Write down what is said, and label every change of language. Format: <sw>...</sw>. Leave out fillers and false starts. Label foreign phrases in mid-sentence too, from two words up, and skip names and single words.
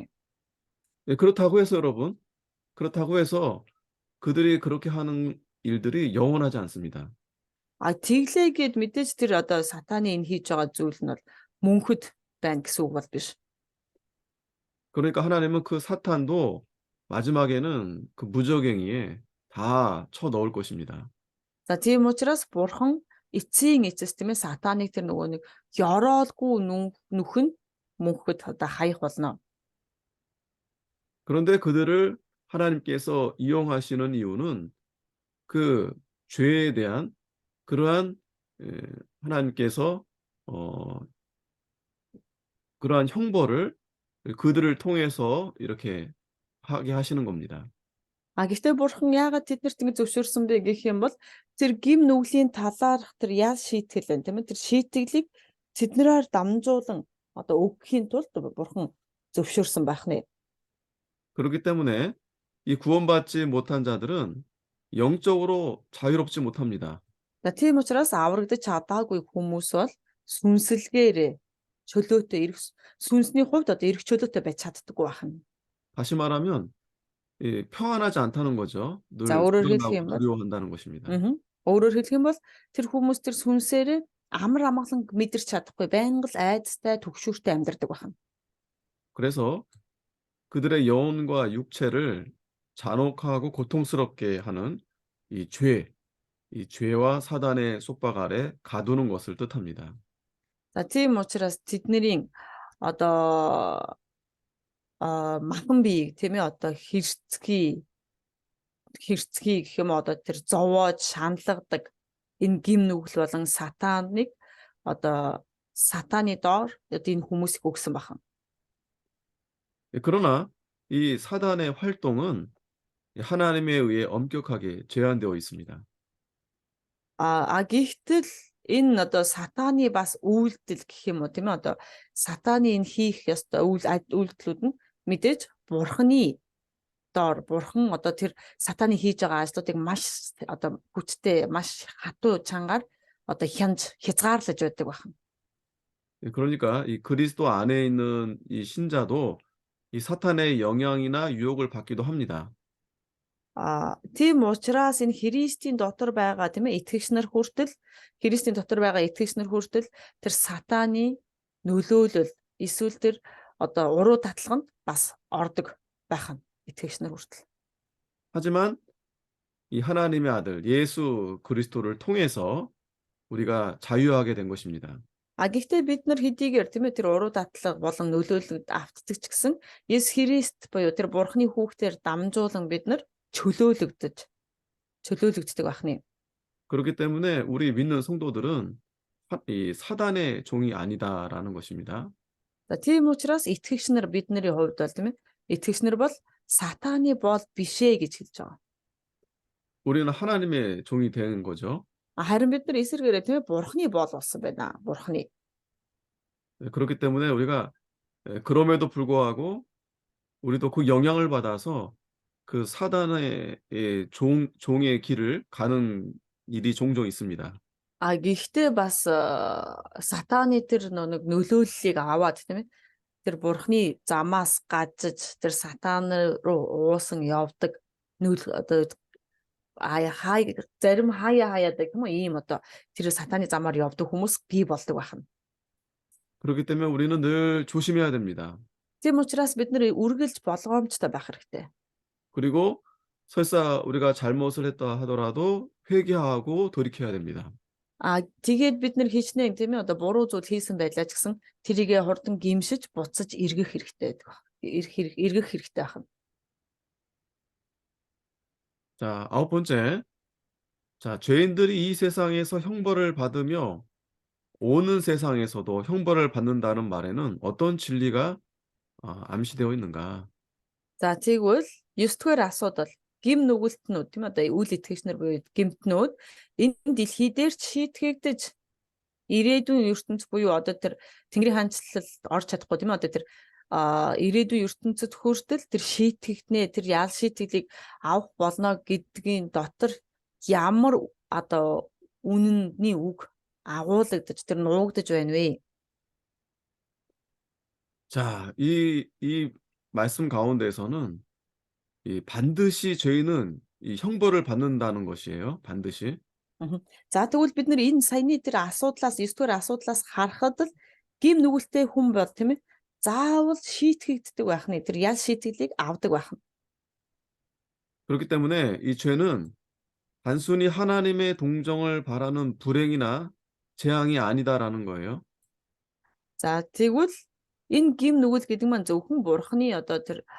<ko>그렇다고 해서 여러분, 그렇다고 해서 그들이 그렇게 하는 일들이 영원하지 않습니다.</ko> <mn>Тэглээгээд мэдээж тэр одоо сатаны энэ хийж байгаа зүйл нь бол мөнхөд байна гэсэн үг бол биш.</mn> <ko>그러니까 하나님은 그 사탄도 마지막에는 그 무저갱이에 다 쳐넣을 것입니다.</ko> <mn>За тийм учраас бурхан эцсийн эцэс тийм ээ сатаныг тэр нөгөө нэг ёроолгүй нүхэн мөнхөд одоо хаях болно.</mn> <ko>그런데 그들을 하나님께서 이용하시는 이유는 그 죄에 대한 그러한 하나님께서 어, 그러한 형벌을 그들을 통해서 이렇게 하게 하시는 겁니다.</ko> <mn>Гэхдээ бурхан яагаад тэднэрт ингэ зөвшөөрсөн бэ гэх юм бол тэр гим нүглийн талаарх тэр ял шийтгэл байна тийм ээ. Тэр шийтгэлийг тэднэрээр дамжуулан одоо өгөхийн тулд бурхан зөвшөөрсөн байх нэ.</mn> <ko>그렇기 때문에 이 구원받지 못한 자들은 영적으로 자유롭지 못합니다.</ko> <mn>За тийм учраас аврагдаж чадаагүй хүмүүс бол сүнслэгээр чөлөөтэй эрх сүнсний хувьд одоо эрх чөлөөтэй байж чаддаггүй байна.</mn> <ko>다시 말하면 평안하지 않다는 거죠.</ko> <mn>За</mn> <ko>늘</ko> <mn>өөрөөр хэлэх</mn> <ko>불안하고</ko> <mn>юм бол</mn> <ko>두려워한다는 것입니다.</ko> <mn>Өөрөөр хэлэх юм бол тэр хүмүүс тэр сүнсээр амар амгалан мэдэрч чадахгүй байнга л айдастай түгшүүртэй амьдардаг байна.</mn> <ko>그래서 그들의 영혼과 육체를 잔혹하고 고통스럽게 하는 이 죄, 이 죄와 사단의 속박 아래 가두는 것을 뜻합니다.</ko> <mn>За тийм учраас тэдний одоо махан биеийг тийм ээ одоо хэрцгий гэх юм одоо тэр зовоож шаналгадаг энэ гим нүгэл болон сатаныг одоо сатаны доор одоо энэ хүмүүсийг өгсөн байна.</mn> <ko>그러나 이 사단의 활동은 하나님에 의해 엄격하게 제한되어 있습니다.</ko> <mn>Гэхдээ л энэ одоо сатаны бас үйлдэл гэх юм уу тийм ээ одоо сатаны энэ хийх ёстой үйлдэлүүд нь мэдээж бурханы доор бурхан одоо тэр сатаны хийж байгаа ажлуудыг маш одоо хүчтэй маш хатуу чангаар одоо хязгаарлаж байдаг байна.</mn> <ko>그러니까 이 그리스도 안에 있는 이 신자도 이 사탄의 영향이나 유혹을 받기도 합니다.</ko> <mn>Тийм учраас энэ Христийн дотор байгаа тийм ээ итгэгч нар хүртэл Христийн дотор байгаа итгэгч нар хүртэл тэр сатаны нөлөөлөл эсвэл тэр одоо уруу татлаганд бас ордог байх нь итгэгч нар хүртэл.</mn> <ko>하지만 이 하나님의 아들 예수 그리스도를 통해서 우리가 자유하게 된 것입니다.</ko> <mn>Гэхдээ бид нар хэдийгээр тийм ээ тэр уруу татлага болон нөлөөлөлд автдаг ч гэсэн Есүс Христ буюу тэр Бурхны хүүхдээр дамжуулан бид нар чөлөөлөгддөг байна.</mn> <ko>그렇기 때문에 우리 믿는 성도들은 이 사단의 종이 아니다라는 것입니다.</ko> <mn>За тийм учраас итгэгч нар бидний хувьд бол тийм ээ итгэгч нар бол сатаны бол бишээ гэж хэлж байгаа.</mn> <ko>우리는 하나님의 종이 되는 거죠.</ko> <mn>Харин бид нар эсэргээрээ тийм ээ Бурхны бол болсон байна. Бурхны.</mn> <ko>그렇기 때문에 우리가 그럼에도 불구하고 우리도 그 영향을 받아서 그 사단의 종의 길을 가는 일이 종종 있습니다.</ko> <mn>Гэхдээ бас сатаны тэр нэг нөлөөллийг аваад тийм ээ тэр Бурхны замаас гажиж тэр сатан руу уусан явдаг одоо зарим хаяадаг юм уу ийм одоо тэр сатаны замаар явдаг хүмүүс бий болдог байна.</mn> <ko>그렇기 때문에 우리는 늘 조심해야 됩니다.</ko> <mn>Тийм учраас бид нэр үргэлж болгоомжтой байх хэрэгтэй.</mn> <ko>그리고 설사 우리가 잘못을 했다 하더라도 회개하고 돌이켜야 됩니다.</ko> <mn>Тэгээд бид нэр хичнээн тийм ээ одоо буруу зүйл хийсэн байлаа ч гэсэн тэрийгэ хурдан гимшиж буцаж эргэх хэрэгтэй байдаг. Эргэх хэрэгтэй байна.</mn> <ko>자, 아홉 번째. 자, 죄인들이 이 세상에서 형벌을 받으며 오는 세상에서도 형벌을 받는다는 말에는 어떤 진리가 암시되어 있는가?</ko> <mn>За тэгвэл 9-р асуудал гим нүгэлтнүүд тийм одоо үйл итгэгч нар буюу гимтнүүд энэ дэлхий дээр шийтгэгдэж ирээдүйн ертөнц буюу одоо тэр Тэнгэрийн хаанчлалд орж чадахгүй тийм одоо тэр ирээдүйн ертөнцид хүртэл тэр шийтгэгднэ тэр ял шийтгэлийг авах болно гэдгийн дотор ямар одоо үнэнний үг агуулгадж тэр нуугдж байна вэ?</mn> <ko>자, 이 말씀 가운데서는 이 반드시 죄인은 이 형벌을 받는다는 것이에요. 반드시.</ko> <mn>За тэгвэл бид нар энэ саяны тэр асуудлаас 9-р асуудлаас харахад л гим нүгэлтэй хүн бол тийм ээ заавал шийтгэгддэг байх нь тэр ял шийтгэлийг авдаг байх нь.</mn> <ko>그렇기 때문에 이 죄는 단순히 하나님의 동정을 바라는 불행이나 재앙이 아니다라는 거예요.</ko> <mn>За тэгвэл энэ гим нүгэл гэдэг маань зөвхөн бурхны одоо тэр</mn>